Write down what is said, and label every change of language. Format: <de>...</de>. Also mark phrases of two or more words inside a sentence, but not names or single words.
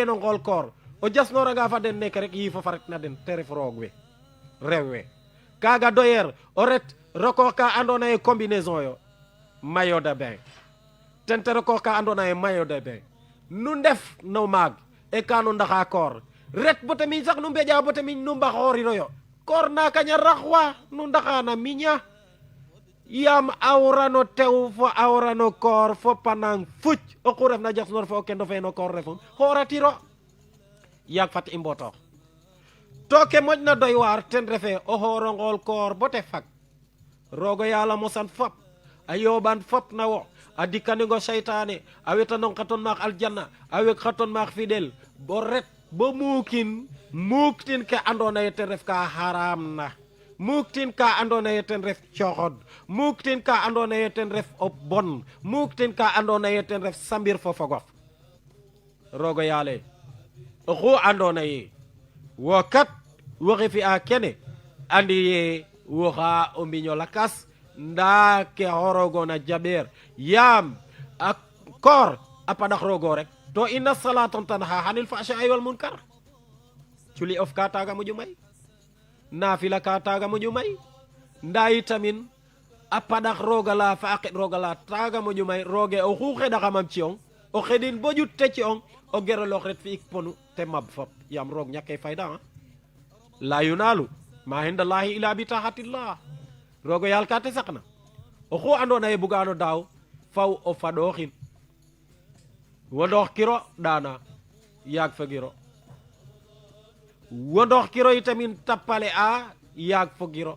<srr>no ngool koor o jasnoranga fa den neke rek yiifo faret na den te ref roog we rew we kaga doyer o ret rokoox ka andona ye combinaison yo</srr> <fr>maillot de bain</fr> <srr>ten te rokoox ka andona ye</srr> <fr>maillot de bain</fr> <srr>nu ndef no maag e ka nu ndaxa koor ret bota miñ sax nu mbeƴa bota miñ nu mbaxorino yo koor na kaña raxwa nu ndaxana miña yam awrano tew fo awrano koor fo panang fuc o xu refna jasnor fo o kendo fe no koor refum xooratiro yaag fat i mbotoox to ke moƴna doy waar ten refe o xooro ngool koor bo te fag rogo yaala mosan fop a yooɓan fop na wo a dikkaningo seytaane a wetanong xaton maax aljanna a weg xaton maax fidel bo ret bo muuktin ke andona ye ten ref ka haram na muuktin ka andona ye ten ref coxod muuktin ka andona ye ten ref o bon muuktin ka andona ye ten ref sambir fo fogof rogo yaale oxu andona ye wo kat woxe fi'a kene andi ye woxa o mbiño lakas nda ke xorogona jaɓeer yaam a koor a paɗax rogo rek to</srr> <ar>إن الصلاة تنهى عن الفحشاء والمنكر</ar> <srr>culi of ka taga moƴo may nafila ka taga moƴo may nda yitamin a paɗax roga la fa a qeɗ roga la taga moƴo may roge oxu xeɗaxamam ci'ong o xeɗin bo ƴut te ci'ong o geroloox ret fi'ik ponu te mab fop yaam roog ñake fayda</srr> <ar>لا ينال ما عند الله إلا بطاعة الله</ar> <srr>rogo yaal ka te saqna oxu andona ye bugano daaw faw o faɗoxin wondoox kiro ɗana yaag fogiro wondoox kiro itamin tappale a yaag fogiro</srr>